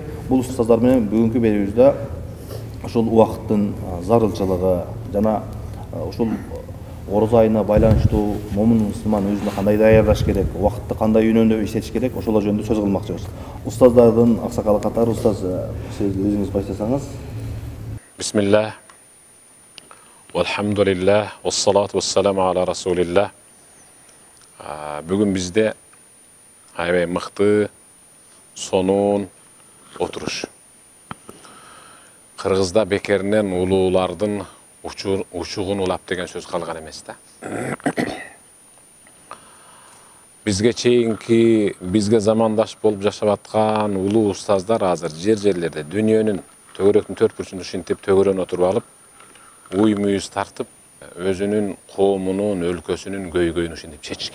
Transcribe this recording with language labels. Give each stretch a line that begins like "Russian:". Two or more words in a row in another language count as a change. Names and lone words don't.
Kyrgyz: Бул устаздар менен бүгүнкү берүүбүздө ушул убакыттын зарылчылыгы жана ушул орозо айына байланыштуу момун мусулман өзүнө кандай даярдаш керек, убакытты кандай үнөмдөп иштетиш керек, ошолор жөнүндө сөз кылмакчыбыз. Устаздардын аксакалы катары устаз сиз өзүңүз баштасаңыз. Бисмиллах.
Arabic: والحمد لله، والصلاة والسلام على رسول الله.
Kyrgyz: Бүгүн бизде аябай мыкты, сонун отуруш. Кыргызда бекеринен улуулардын учугун улап деген сөз калган эмес да. Бизге чейинки, бизге замандаш болуп жашап аткан улуу устаздар азыр жерлерде дүйнөнүн төгөрөктүн төрт бурчунда ушинтип төгөрөнү отуруп алып, уй мүйүз тартып, өзүнүн коомунун, өлкөсүнүн көйгөйүн ушинтип чечишкен.